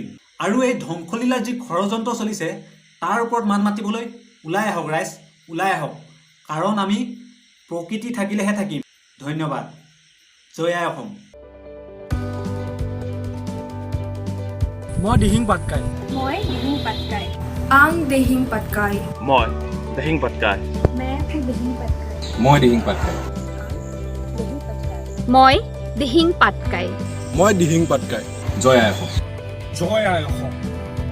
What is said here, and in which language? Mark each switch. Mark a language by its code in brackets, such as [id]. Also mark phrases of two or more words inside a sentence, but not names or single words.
[as] আৰু এই ধ্বংসলীলাৰ যি ষড়যন্ত্ৰ চলিছে তাৰ ওপৰত মান মাতিবলৈ ওলাই আহক ৰাইজ, ওলাই আহক, কাৰণ আমি প্ৰকৃতি থাকিলেহে থাকিম। ধন্যবাদ। জয় আই অসম। মই দিহিং পাটকাই। মই দিহিং পাটকাই। [brx] आंग देहिंग पटकाई। [as] মই দিহিং পাটকাই। [hi] मैं हूँ दिहिंग पटकाई। [as] মই দিহিং পাটকাই। মই দিহিং পাটকাই। মই দিহিং পাটকাই। জয় আই অসম। জয় আই